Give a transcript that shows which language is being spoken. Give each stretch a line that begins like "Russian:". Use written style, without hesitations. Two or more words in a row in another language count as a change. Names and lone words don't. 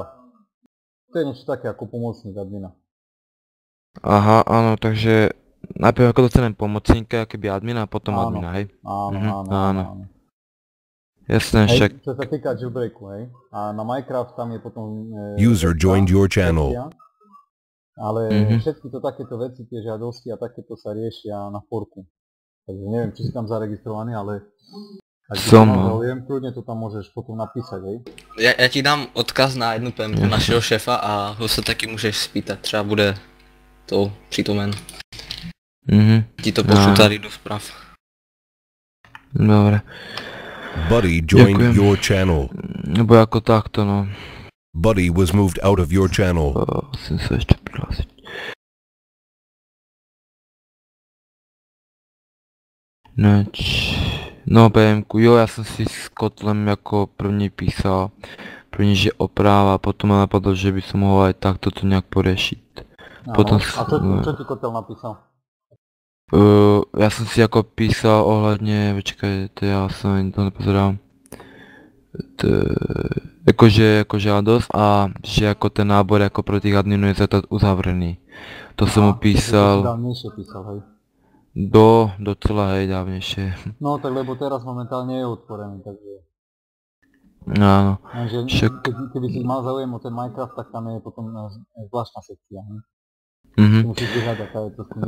Slovak: To je niečo také ako pomocník admina. Aha, áno, takže najprv ako dostanem pomocníka, keby admina a potom admina, hej? Áno. Jasné, však... Čo sa týka jailbreaku, hej? A na Minecraft tam je potom...
English: User joined your channel.
Slovak: Ale všetky to takéto veci, tie žiadosti a takéto sa riešia na forku. Takže neviem, či si tam zaregistrovaný, ale... Ak som, záujem, kľudne to tam môžeš potom napísať, hej? Ja ti dám odkaz na jednu PMku
Czech: našeho šéfa a ho se taky můžeš spýtat, třeba bude to přítomen. Ti to pošlu tady do zpráv.
Slovak: Dobre.
English: Buddy joined your channel.
Slovak: Nebo ako takto, no.
English: Buddy was moved out of your channel.
Slovak: Musím sa ešte prihlásiť. No PMku, jo, ja som si s Kotlem ako první písal. První, že opráva, potom ma napadlo, že by som mohol aj takto to nejak poriešiť. Potom... A čo ti Kotel napísal? Ja som si ako písal ohľadne, počkaj, to ja som to nepozeral.
Czech: jako žádost a že jako ten nábor jako pro těch adminů je uzavřený. To jsem mu písal.
Slovak: Dávnejšie písal, hej. Docela hej, dávnejšie. No tak lebo teraz momentálne je otvorený, takže... Áno. Keby si mal záujem o ten Minecraft, tak tam je potom zvláštna sekcia, ne? Musíš vyhľadať, tá je trošku nižšia.